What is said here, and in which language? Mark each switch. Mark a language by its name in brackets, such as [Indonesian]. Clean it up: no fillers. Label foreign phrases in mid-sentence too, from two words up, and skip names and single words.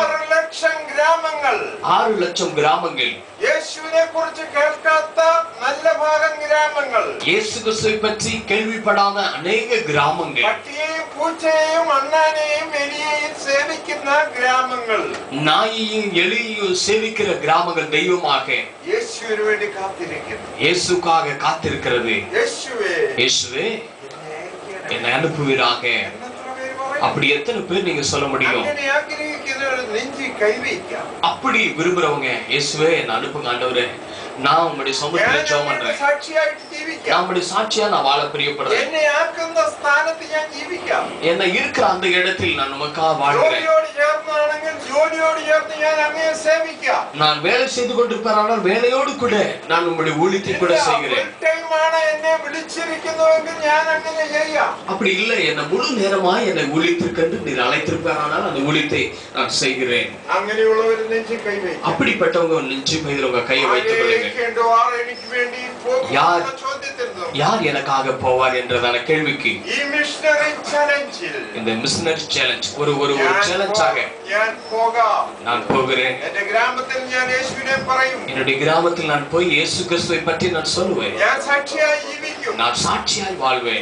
[Malayalam] 6 ലക്ഷം ഗ്രാമങ്ങൾ, [Tamil] 6 லட்சம் கிராமங்கள், [Malayalam] യേശുവിനെ കുറിച്ച് കേൾക്കാത്ത നല്ല ഭാഗം ഗ്രാമങ്ങൾ, [Tamil] இயேசு கிறிஸ்துவை பற்றி கேள்விப்படாத அநேக கிராமங்கள், [Malayalam] പട്ടിയെയും പൂച്ചയെയും അണ്ണാനെയും എലിയെയും സേവിക്കുന്ന ഗ്രാമങ്ങൾ, [Tamil] நாயையும் எலியையும் சேவிக்கிற கிராமங்கள் தெய்வமாக [Malayalam] യേശുവിന് വേണ്ടി കാത്തിരിക്കുന്നു. [Tamil] இயேசுக்காக காத்திருக்கிறது. [Malayalam] യേശുവേ, [Tamil] இயேசுவே [Malayalam] എന്നെ [Tamil] என்னை அனுப்புவீராக. [Malayalam] എത്ര പേര് പറയും? [Tamil] அப்படி எத்தனை பேர் நீங்க சொல்ல முடியும்? [Malayalam] അങ്ങനെ ആഗ്രഹിക്കുന്നവർ നെഞ്ചി കൈവയ്ക്കാം. [Tamil] அப்படி விரும்புறவங்க, இயேசுவே என்னை அனுப்புங்க ஆண்டவரே, நான் உங்களுடைய சமூகத்துல ஜெபம் பண்றேன், [Malayalam] സാക്ഷിയായിട്ട് ജീവിക്കാം. [Tamil] நான் உங்களுடைய சாட்சியா நான் வாழ பிரியப்படுறேன், [Malayalam] എന്നെ ആക്കുന്ന സ്ഥാനത്ത് ഞാൻ ജീവിക്കാം. [Tamil] என்ன இருக்கிற அந்த இடத்தில் நான் உமக்காக வாழ்கிறேன், [Malayalam] ജോലിയോട് ചേർന്നാണെങ്കിൽ ജോലിയോട് ചേർന്ന് ഞാൻ അങ്ങയെ സേവിക്കാം. [Tamil] நான் வேலை செய்து கொண்டிருப்பேன், வேலையோடு கூட நான் உங்களுடைய ஊழியத்தை கூட செய்கிறேன். [Malayalam] എന്നെ വിളിച്ചിരിക്കുന്നുവെങ്കിൽ ഞാൻ അങ്ങനെ ചെയ്യാം. [Tamil] அப்படி இல்லை, என்ன முழு நேரமாய் என்னை ஊழியத்திற்கென்று நீர் அழைத்திருப்பாரானால் அந்த ஊழியத்தை நான் செய்கிறேன். [Malayalam] അങ്ങനെയുള്ളവർ നെഞ്ചി കൈവയ്ക്കും. [Tamil] அப்படிப்பட்டவங்க நெஞ்சு பையில் உங்க கையை வைத்துக் கொள்ளுங்க. யார் எனக்காக போவார் என்றதான கேள்விக்கு இந்த [English] missionary challenge [Tamil] ஒரு சேலஞ்சாக நான் போகிறேன். என்னுடைய கிராமத்தில் நான் போய் இயேசு கிறிஸ்துவை பற்றி நான் சொல்லுவேன், நான் சாட்சியாய் வாழ்வேன்.